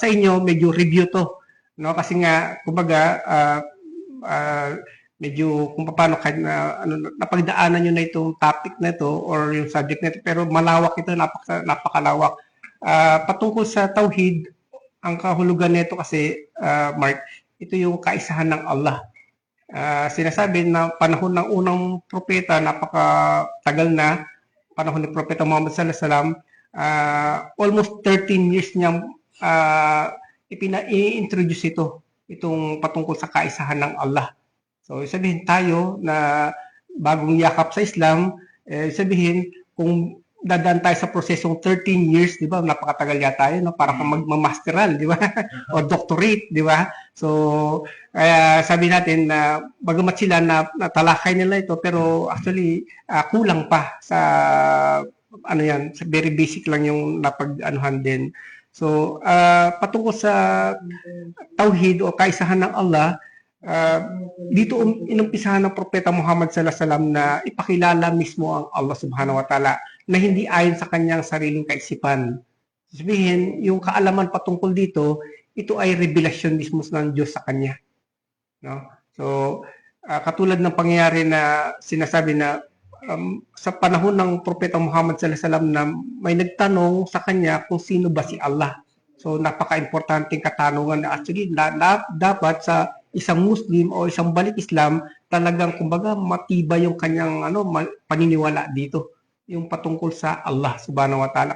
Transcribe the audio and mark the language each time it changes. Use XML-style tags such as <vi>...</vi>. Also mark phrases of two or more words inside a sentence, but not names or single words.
<tl>Sa inyo medyo review to, no? Kasi nga kumbaga medyo kung paano kahit napagdaanan nyo na itong topic na ito or yung subject na ito, pero malawak ito, napakalawak. Patungkol sa tauhid, ang kahulugan nito kasi, Mark, ito yung kaisahan ng Allah. Sinasabi na panahon ng unang propeta, napakatagal na, panahon ni Propeta Muhammad</tl> <ar>صلى الله عليه وسلم,</ar> <en>almost 13 years</en> <tl>niyang i-introduce itong patungkol sa kaisahan ng Allah. So, sabihin tayo na bagong yakap sa Islam, sabihin kung dadaan tayo sa prosesong 13 years, di ba? Napakatagal yata tayo, no? Para kang magmamasteral, di ba? O doctorate, di ba? So, kaya sabi natin na bagamat sila natalakay nila ito, pero actually kulang pa sa sa</tl> <en>very basic</en> <tl>lang yung napag-anuhan din. So, patungkol sa tauhid o kaisahan ng Allah, dito inumpisahan ng Propeta Muhammad</tl> <ar>صلى الله عليه وسلم</ar> <tl>na ipakilala mismo ang Allah</tl> <ar>سبحانه وتعالى</ar> <tl>na hindi ayon sa kanyang sariling kaisipan. Sabihin, yung kaalaman patungkol dito, ito ay revelasyon mismo ng Diyos sa kanya. No? So, katulad ng pangyayari na sinasabi na sa panahon ng Propeta Muhammad</tl> <ar>صلى الله عليه وسلم</ar> <tl>na may nagtanong sa kanya kung sino ba si Allah. So, napaka-importanting katanungan na actually dapat sa isang Muslim o isang balik Islam, talagang kumbaga matibay yung kanyang paniniwala dito. Yung patungkol sa Allah</tl> <ar>سبحانه وتعالى.</ar>